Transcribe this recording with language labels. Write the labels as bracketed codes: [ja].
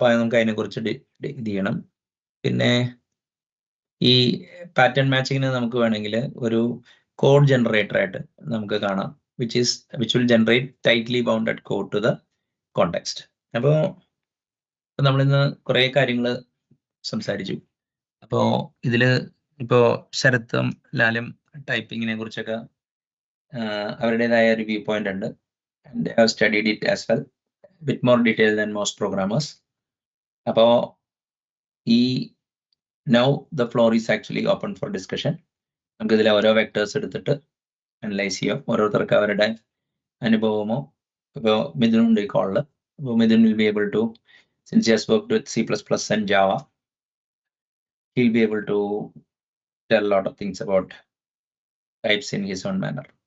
[ml] അപ്പൊ നമുക്ക് അതിനെക്കുറിച്ച് ഇത് ചെയ്യണം. പിന്നെ ഈ പാറ്റേൺ മാച്ചിങ്ങിന് നമുക്ക് വേണമെങ്കിൽ ഒരു കോഡ് ജനറേറ്റർ ആയിട്ട് നമുക്ക് കാണാം, [en] Which will generate tightly bounded code to the context. [ml] അപ്പോൾ നമ്മളിന്ന് കുറേ കാര്യങ്ങൾ സംസാരിച്ചു. അപ്പോ ഇതില് ഇപ്പോ ശരത്തും ലാലും ടൈപ്പിങ്ങിനെ കുറിച്ചൊക്കെ അവരുടേതായ ഒരു വ്യൂ പോയിന്റ് ഉണ്ട്. [en] and I have studied it as well, bit more detail than most programmers. [ml] അപ്പോൾ ഈ [en] now the floor is actually open for discussion. [ml] നമുക്ക് ഇതിലെ ഓരോ വെക്ടേഴ്സ് എടുത്തിട്ട് അനലൈസ് ചെയ്യാം. ഓരോരുത്തർക്ക് അവരുടെ അനുഭവമോ, ഇപ്പോൾ മിഥുനുണ്ട് ഈ കോളില്, അപ്പോൾ Mithun [en] will be able to, since he has worked with C++ and Java, he'll be able to tell a lot of things about types in his own manner.